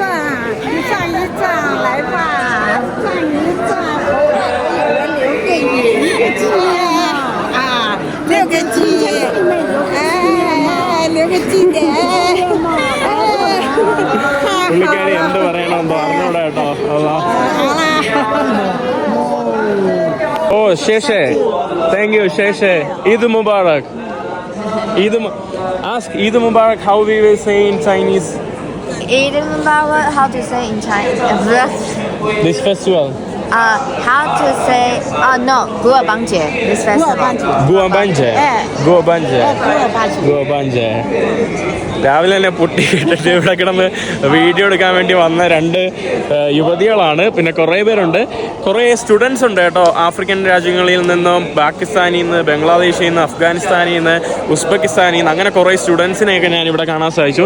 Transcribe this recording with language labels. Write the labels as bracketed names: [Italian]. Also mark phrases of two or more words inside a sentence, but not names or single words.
[Malayalam] പുള്ളിക്കാരി എന്ത് പറയണമെന്നോ അറിഞ്ഞൂടാ കേട്ടോ. ഓ ശേഷേ, [English] thank you [Malayalam] ശേഷേ. [Arabic] عيد مبارك. [English] Ask [Arabic] عيد مبارك [English] how we will say in Chinese. [Arabic] عيد مبارك, [English] how to say in Chinese? This festival. How to say? No, Guobangje. This festival. Guobangje. Guobangje. Guobangje. [Malayalam] രാവിലെ തന്നെ പൊട്ടി കേട്ടിട്ട് ഇവിടെ കിടന്ന് വീഡിയോ എടുക്കാൻ വേണ്ടി വന്ന രണ്ട് യുവതികളാണ്. പിന്നെ കുറേ പേരുണ്ട്, കുറേ സ്റ്റുഡൻസ് ഉണ്ട് കേട്ടോ. ആഫ്രിക്കൻ രാജ്യങ്ങളിൽ നിന്നും, പാകിസ്ഥാനിൽ നിന്ന്, ബംഗ്ലാദേശിൽ നിന്ന്, അഫ്ഗാനിസ്ഥാനിൽ നിന്ന്, ഉസ്ബെക്കിസ്ഥാനിൽ നിന്ന്, അങ്ങനെ കുറേ സ്റ്റുഡൻസിനെയൊക്കെ ഞാൻ ഇവിടെ കാണാൻ സാധിച്ചു.